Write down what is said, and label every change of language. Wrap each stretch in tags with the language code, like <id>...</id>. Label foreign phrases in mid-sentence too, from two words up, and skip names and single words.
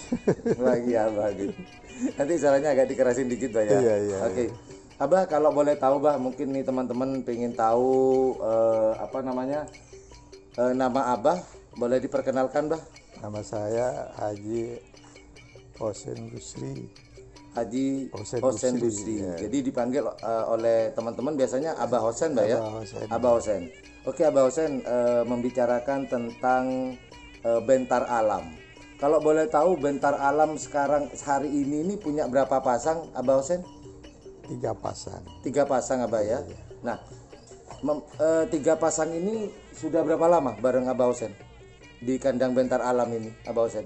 <id>Lagi Abah gitu. Nanti caranya agak dikerasin dikit Bah ya. Iya. Oke. Abah kalau boleh tahu Bah, mungkin nih teman-teman pengen tahu nama Abah, boleh diperkenalkan Bah? Nama saya Haji Hosen Busri. Haji Hosen Hosen Busri, Busri. ya. Jadi dipanggil oleh teman-teman biasanya Abah Hosen Bah ya. Abah Hosen. Abah Hosen. Oke Abah Hosen, membicarakan tentang Bentar Alam. Kalau boleh tahu Bentar Alam sekarang hari ini punya berapa pasang Abah Hosen? 3 pasang. 3 pasang Abah ya. Iya. Nah, 3 pasang ini sudah berapa lama bareng Abah Hosen di kandang Bentar Alam ini Abah Hosen?</id>